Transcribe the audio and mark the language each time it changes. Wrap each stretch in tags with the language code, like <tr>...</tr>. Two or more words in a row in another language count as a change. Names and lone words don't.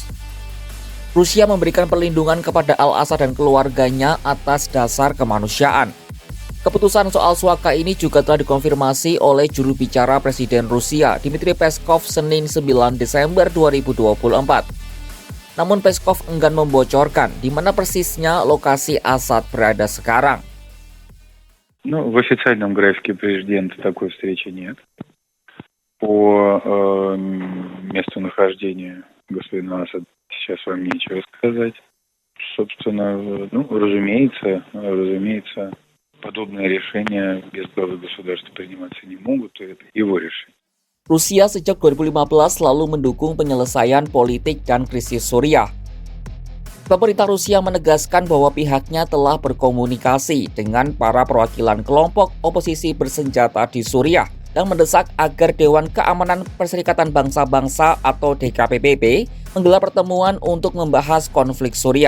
<id>Rusia memberikan perlindungan kepada al-Assad dan keluarganya atas dasar kemanusiaan. Keputusan soal suaka ini juga telah dikonfirmasi oleh juru bicara Presiden Rusia, Dmitry Peskov, Senin 9 Desember 2024. Namun Peskov enggan membocorkan di mana persisnya lokasi Assad berada sekarang.</id> <ru>В официальном графике президента такой встречи нет. По месту нахождения господина Асада сейчас вам нечего сказать. Собственно, разумеется, подобные решения без главы государства приниматься не могут, и это его решение.</ru> <id>Rusia sejak 2015 selalu mendukung penyelesaian politik dan krisis Suriah. Pemerintah Rusia menegaskan bahwa pihaknya telah berkomunikasi dengan para perwakilan kelompok oposisi bersenjata di Suriah dan mendesak agar Dewan Keamanan Perserikatan Bangsa-Bangsa atau DKPBB menggelar pertemuan untuk membahas konflik Suriah.</id>